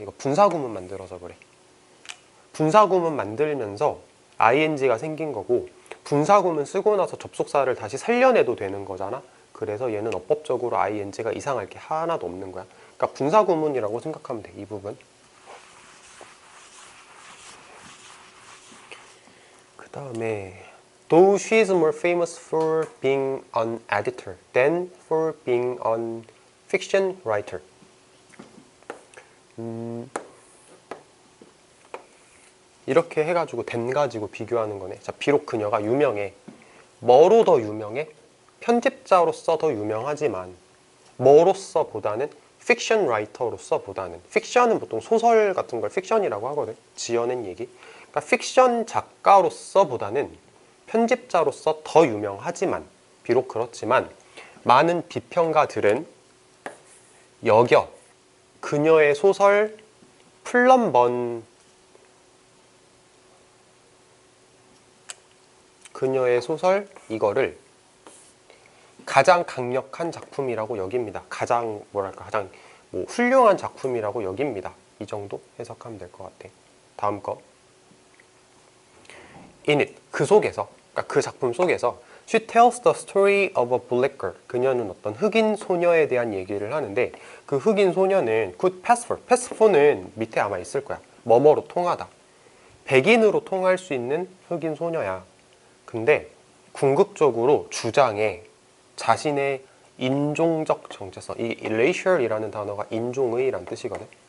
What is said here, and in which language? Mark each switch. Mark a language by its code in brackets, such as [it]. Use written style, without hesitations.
[ko] 이거 분사구문 만들어서 그래. 분사구문 만들면서 ing가 생긴 거고, 분사구문 쓰고 나서 접속사를 다시 살려내도 되는 거잖아. 그래서 얘는 어법적으로 ing가 이상할 게 하나도 없는 거야. 그러니까 분사 구문이라고 생각하면 돼, 이 부분. [en] 그 다음에 Though she is more famous for being an editor than for being an fiction writer. [ko] 이렇게 해가지고 된 가지고 비교하는 거네. 자, 비록 그녀가 유명해. 뭐로 더 유명해? 편집자로서 더 유명하지만 뭐로서 보다는 픽션 라이터로서 보다는, 픽션은 보통 소설 같은 걸 픽션이라고 하거든. 지어낸 얘기. 그러니까 픽션 작가로서 보다는 편집자로서 더 유명하지만, 비록 그렇지만 많은 비평가들은 여겨 그녀의 소설 플럼번, 그녀의 소설 이거를 가장 강력한 작품이라고 여깁니다. 가장 가장 훌륭한 작품이라고 여깁니다. 이 정도 해석하면 될 것 같아. 다음 거. [en] In it, [ko] 그 속에서, 그러니까 그 작품 속에서 [en] She tells the story of a black girl. [ko] 그녀는 어떤 흑인 소녀에 대한 얘기를 하는데, 그 흑인 소녀는 [en] could pass for. [ko] pass for는 밑에 아마 있을 거야. 뭐뭐로 통하다. 백인으로 통할 수 있는 흑인 소녀야. 근데 궁극적으로 주장해 자신의 인종적 정체성, 이 racial이라는 단어가 인종의란 뜻이거든.